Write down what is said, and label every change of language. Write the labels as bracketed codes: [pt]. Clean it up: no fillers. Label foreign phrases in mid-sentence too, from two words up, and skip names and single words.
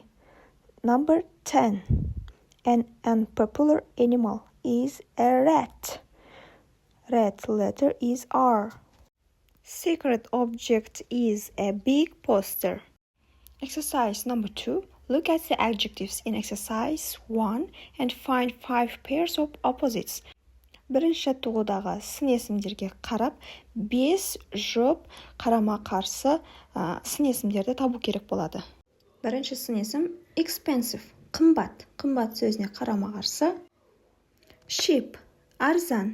[en] Number 10, an unpopular animal is a rat. Red letter is R. Secret object is a big poster. Exercise number 2. Look at the adjectives in exercise 1 and find 5 pairs of opposites. [kk] Бірінші жаттығудағы сын есімдерге қарап, 5 жұп қарама-қарсы сын есімдерді табу керек болады. Бірінші сын есім expensive, қымбат. Қымбат сөзіне қарама-қарсы cheap, арзан.